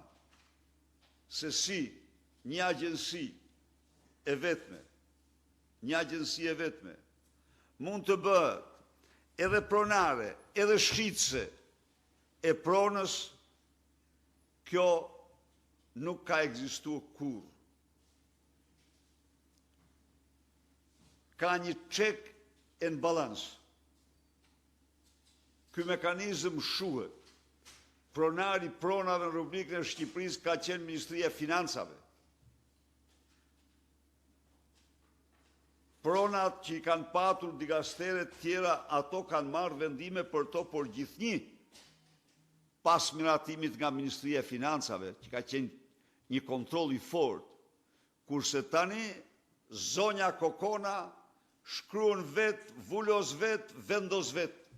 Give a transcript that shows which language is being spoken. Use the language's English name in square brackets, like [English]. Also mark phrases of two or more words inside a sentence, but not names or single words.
[Albanian] Se si një agjensi e vetme mund të bëhet edhe pronare, edhe shitse e pronës, kjo nuk ka ekzistuar kurrë. ka një [English] check and balance. [Albanian] Ky mekanizëm shuhet. Pronari pronave në rubrikën e Shqipërisë ka qenë Ministria e Financave. Pronat që i kanë patur dikasteret tjera, ato kanë marrë vendime për to, por gjithnjë pas miratimit nga Ministria e Financave, që ka qenë një kontroll i fortë, kurse tani zonja Kokona shkruan vet, vulos vet, vendos vet.